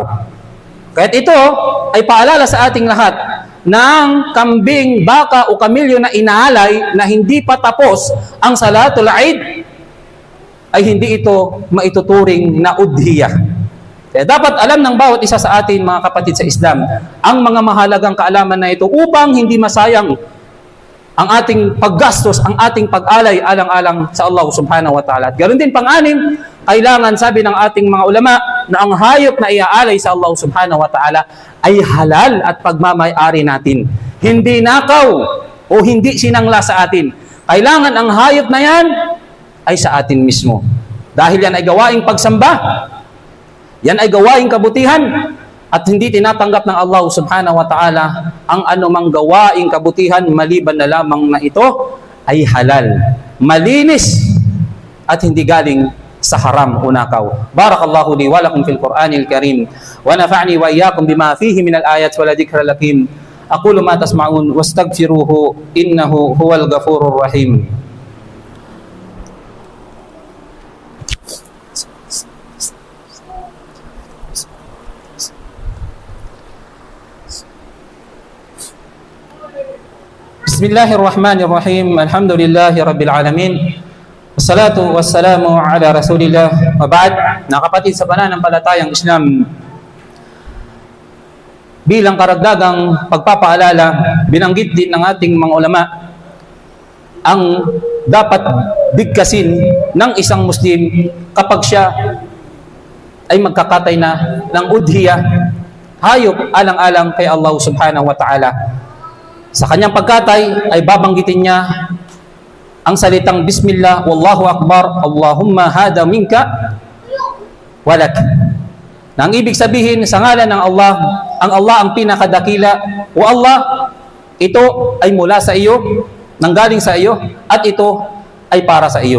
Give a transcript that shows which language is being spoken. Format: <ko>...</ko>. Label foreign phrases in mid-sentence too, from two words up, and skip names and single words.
<tl>Kaya't ito ay paalala sa ating lahat ng kambing, baka o kamilyo na inaalay na hindi pa tapos ang</tl> <ar>صلاة العيد</ar> <tl>ay hindi ito maituturing na udhiyah. Kaya dapat alam ng bawat isa sa atin, mga kapatid sa Islam, ang mga mahalagang kaalaman na ito upang hindi masayang ang ating paggastos, ang ating pag-alay alang-alang sa Allah</tl> <ar>سبحانه وتعالى.</ar> <tl>At ganoon din pang-anim, kailangan, sabi ng ating mga ulama, na ang hayop na iaalay sa Allah</tl> <ar>سبحانه وتعالى</ar> <tl>ay halal at pagmamay-ari natin. Hindi nakaw o hindi sinangla sa atin. Kailangan ang hayop na yan ay sa atin mismo. Dahil yan ay gawaing pagsamba, yan ay gawaing kabutihan, at hindi tinatanggap ng Allah</tl> <ar>سبحانه وتعالى</ar> <tl>ang anumang gawaing kabutihan maliban na lamang na ito ay halal, malinis, at hindi galing sa haram o nakaw.</tl> <ar>بارك الله لي ولكم في القرآن الكريم ونفعني وإياكم بما فيه من الآيات والذكر الحكيم. أقول ما تسمعون وأستغفره إنه هو الغفور الرحيم. بسم الله الرحمن الرحيم. الحمد لله رب العالمين والصلاة والسلام على رسول الله وبعد.</ar> <tl>Na kapatid sa pananampalatayang Islam, bilang karagdagang pagpapaalala, binanggit din ng ating mga ulama ang dapat bigkasin ng isang Muslim kapag siya ay magkakatay na ng udhiya, hayop alang-alang kay Allah</tl> <ar>سبحانه وتعالى.</ar> <tl>Sa kanyang pagkatay ay babanggitin niya ang salitang</tl> <ar>بسم الله والله أكبر اللهم هذا منك ولك.</ar> <tl>Nang ibig sabihin sa ngalan ng Allah, ang Allah ang pinakadakila, o Allah, ito ay mula sa iyo, nanggaling sa iyo, at ito ay para sa iyo.</tl>